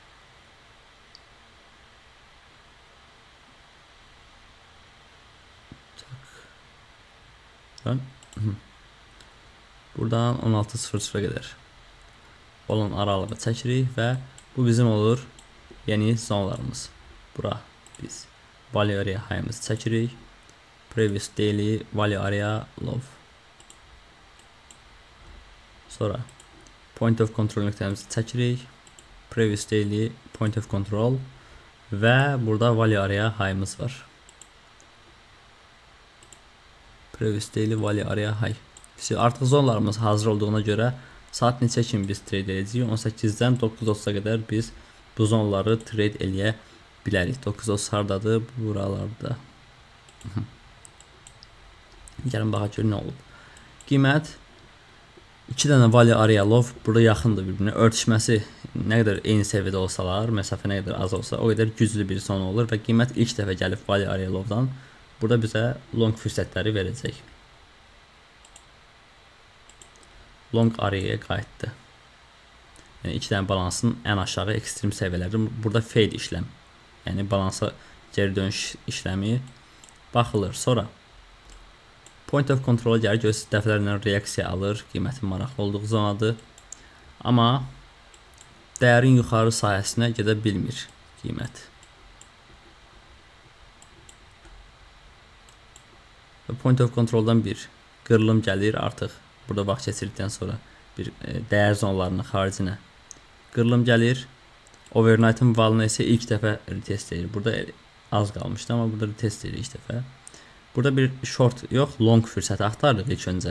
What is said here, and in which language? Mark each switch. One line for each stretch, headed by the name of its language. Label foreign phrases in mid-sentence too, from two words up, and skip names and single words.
Azerbaijani: Buradan 16.00'a qədər olan aralığı çəkirik və bu bizim olur yeni zonlarımız. Bura biz
English: value area high'ımızı
Azerbaijani: çəkirik.
English: Previous daily value area low.
Azerbaijani: Sonra
English: point of control
Azerbaijani: nöqtəmizi çəkirik.
English: Previous daily point of control
Azerbaijani: və burada
English: value area high'ımız
Azerbaijani: var.
English: Previous daily value area high.
Azerbaijani: Artıq zonlarımız hazır olduğuna görə saat neçə kimi biz trade edəcəyik? 18-dən 9:30-a qədər biz bu zonları trade eləyə bilərik. 9:30 hardadır? Buralarda. Gəlin baxaq gör nə olub. Qiymət 2 dənə
English: value area low
Azerbaijani: burada yaxındır bir-birinə. Örtüşməsi nə qədər eyni səviyyədə olsalar, məsafə nə qədər az olsa, o qədər güclü bir son olur və qiymət ilk dəfə gəlib
English: value area low'dan
Azerbaijani: burada bizə long fürsətləri verəcək.
English: Long areaya
Azerbaijani: qayıtdı. Yəni 2 dənə balansın ən aşağı ekstrem səviyyələri. Burada fade işləm. Yəni balansa geri dönüş işləmi baxılır. Sonra
English: point of control-a
Azerbaijani: gəlir, görürsünüz dəfələrlə reaksiya alır. Qiymətin maraqlı olduğu zonadır. Amma dəyərin yuxarı sahəsinə gedə bilmir qiymət.
English: Point of controldan
Azerbaijani: bir qırılım gəlir artıq. Burada vaxt keçirdikdən sonra bir dəyər zonlarının xaricinə qırılım gəlir. Overnight'ın valına isə ilk dəfə retest edir. Burada az qalmışdı, amma burada retest edir ilk dəfə. Burada bir short yox, long fürsəti axtarırıq ilk öncə.